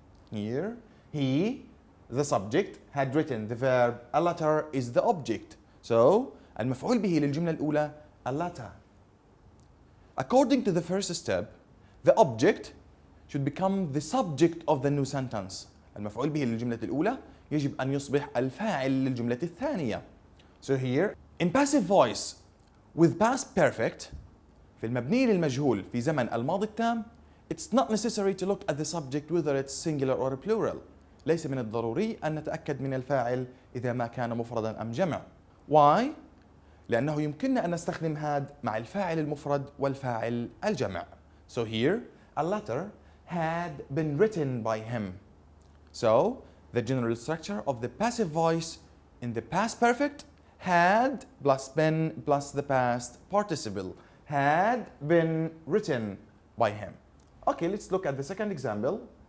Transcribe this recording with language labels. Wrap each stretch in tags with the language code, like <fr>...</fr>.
<en>Here, he, the subject, had written the verb. A letter is the object.</en> <ar>So, المفعول به للجملة الأولى</ar> <en>a letter. According to the first step, the object should become the subject of the new sentence.</en> <ar>المفعول به للجملة الأولى يجب أن يصبح الفاعل للجملة الثانية.</ar> <en>So here, in passive voice with past perfect,</en> <ar>في المبني للمجهول في زمن الماضي التام,</ar> <en>it's not necessary to look at the subject whether it's singular or plural.</en> <ar>ليس من الضروري أن نتأكد من الفاعل إذا ما كان مفردا أم جمع.</ar> <en>Why?</en> <ar>لأنه يمكننا أن نستخدم had مع الفاعل المفرد والفاعل الجمع.</ar> <en>So here, a letter had been written by him. So, the general structure of the passive voice in the past perfect, had plus been plus the past participle. Had been written by him. Okay, let's look at the second example.</en>